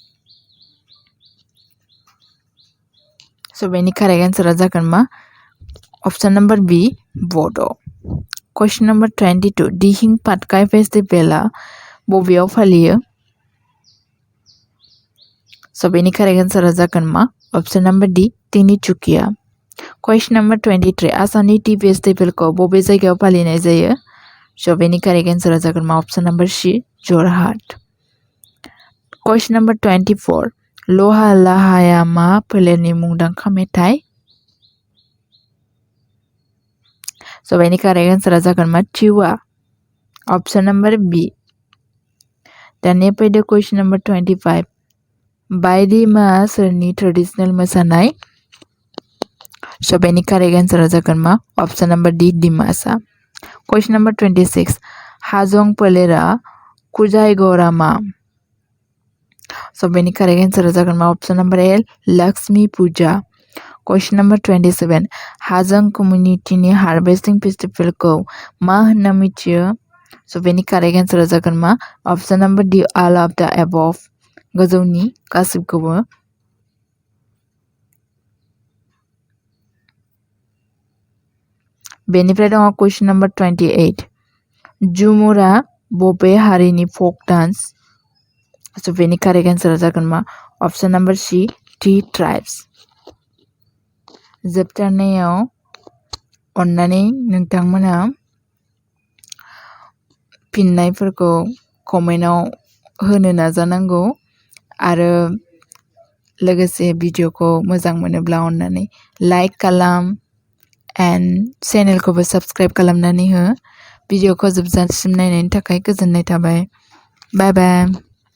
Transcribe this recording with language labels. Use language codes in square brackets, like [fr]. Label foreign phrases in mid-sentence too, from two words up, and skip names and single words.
[brx] सो बेनि [en] correct answer [brx] जागोन मा [en] option number B [brx] बड'। [en] question number [brx] 22 दिहिं पाटकाई फेस्टिभेला बबेयाव फालियो? सो बेनि [en] correct answer [brx] जागोन मा [en] option number D [brx] तिनिचुकिया। [en] question number [brx] 23 आसामनि टी फेस्टिभेलखौ बबे जायगायाव फालिनाय जायो? सो बेनि [en] correct answer [brx] जागोन मा [en] option number C [brx] जरहाट। [en] question number [brx] 24 लहा लाहाया मा फोलेरनि मुंदांखा मेथाइ? सो बेनि [en] correct answer [brx] जागोन मा टिवा। [en] Option number B. [brx] दानिया फैदो [en] question number 25. [brx] बायदिमा सोरनि traditional मोसानाय? So बेनि [en] correct answer [brx] जागोन मा? [en] Option number D. Dimasa. Question number 26. Hajong Polera Kujai Gorama. [brx] So बेनि [en] correct answer [brx] जागोन मा? [en] Option number A. Lakshmi Puja. Question number 27. [brx] Hajong community ni [en] harvesting festival [brx] ko मा होनना मिथियो? So बेनि [en] correct answer [brx] जागोन मा? [en] Option number D. All of the above. [brx] गोजौनि गासिबखौबो. बेनिफ्राय दङ [en] question number [brx] 28. जुमुरा बबे हारिनि [en] folk dance? [brx] So बेनि [en] correct answer [brx] जागोन मा? [en] Option number C. Tea tribes. [brx] जोबथारनायाव अन्नानै नोंथांमोना फिननायफोरखौ कमेन्टआव होनो नाजानांगौ आरो लोगोसे भिडिअखौ मोजां मोनोब्ला अन्नानै लाइक खालाम एन्ड चेनेलखौबो साबस्क्राइब खालामनानै हो भिडिअखौ जोबजासिम नायनायनि थाखाय गोजोननाय थाबाय [en] bye bye